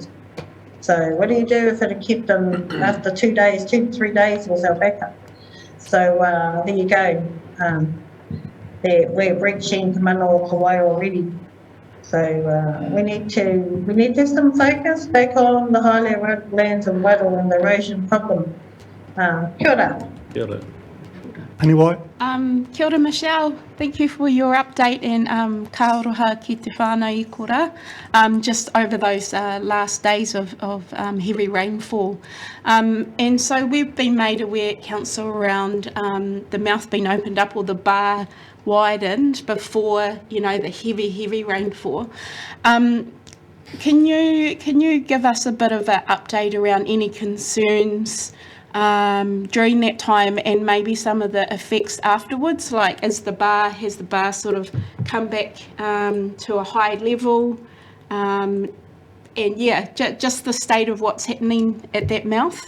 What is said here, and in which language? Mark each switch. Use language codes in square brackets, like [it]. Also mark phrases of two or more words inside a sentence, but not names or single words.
[en] So what do you do if it had kept them after 2 to 3 days was our backup? So there you go. We're reaching Te Manawa Te Wai already. So we need to have some focus back on the highly eroded lands and water and the erosion problem. [mi] Kia ora. Kia ora. [en] Anyway. [mi] Kia ora, [en] Michelle. Thank you for your update, and [mi] ka oroha ki te whānau I kora, [en] just over those last days of heavy rainfall. And so we've been made aware at council around the mouth being opened up or the bar widened before, the heavy rainfall. Can you give us a bit of an update around any concerns during that time, and maybe some of the effects afterwards, like has the bar sort of come back to a high level, and just the state of what's happening at that mouth?